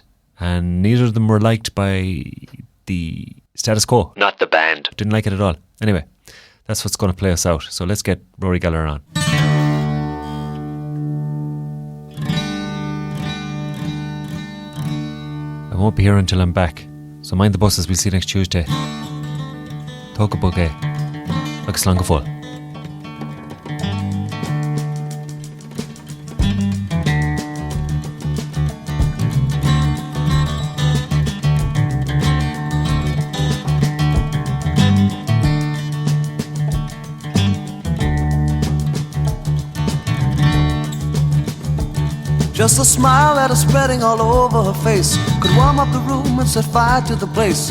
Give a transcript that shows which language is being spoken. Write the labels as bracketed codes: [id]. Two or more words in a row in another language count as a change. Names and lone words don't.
[en] And neither of them were liked by the status quo. Not the band. Didn't like it at all. Anyway, that's what's going to play us out. So let's get Rory Gallagher on. I won't be here until I'm back. So mind the buses. We'll see you next Tuesday. [ga] Tóca bugé. Agus slán go fóill. [en] Just a smile that is spreading all over her face could warm up the room and set fire to the place.